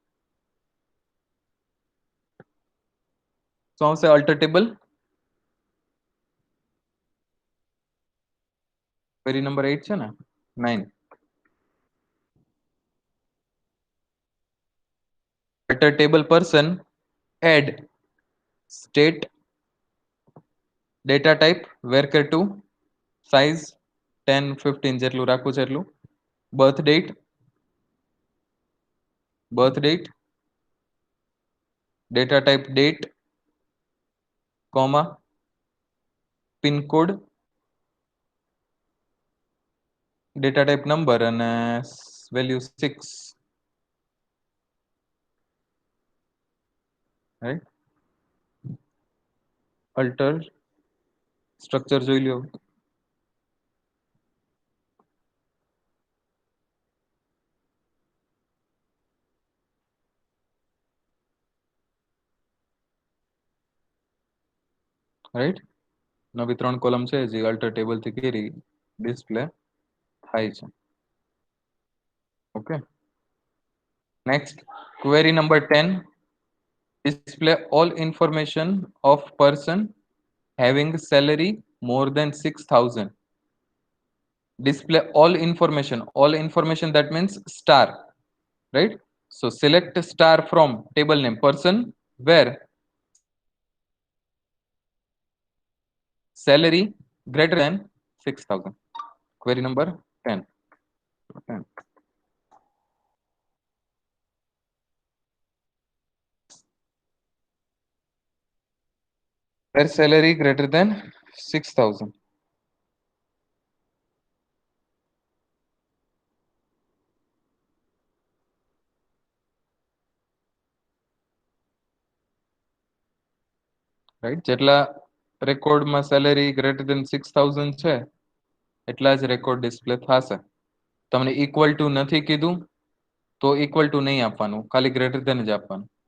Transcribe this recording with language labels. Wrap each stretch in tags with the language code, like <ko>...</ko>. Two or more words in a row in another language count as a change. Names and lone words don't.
<gu>શું આવશે</gu> <en>alter table query number 8</en> <gu>છે ને</gu> <en>9 alter table person add state data type varchar2 size 10 15</en> <gu>જેટલું રાખવું છે એટલું</gu> <en>birth date data type date comma pin code data type number and value 6 right alter structure</en> <gu>જોઈ લ્યો</gu> <en>રાઈટ નવી 3 કોલમ</en> <gu>છે જે</gu> <en>alter table થી query display</en> <gu>થાય છે</gu> <en>okay next query number 10 display all information of person having salary more than 6000 display all information that means star right so select star from table name person where salary greater than 6000 query number 10 10 where salary greater than 6000</en> <gu>રાઈટ જેટલા રેકોર્ડમાં</gu> <en>salary greater than</en> <gu>6000 છે એટલા જ</gu> <en>record display</en> <gu>થશે તમને</gu> <en>equal to</en> <gu>નથી કીધું તો</gu> <en>equal to</en> <gu>નહીં આપવાનું ખાલી</gu> <en>greater than</en> <gu>જ આપવાનું</gu>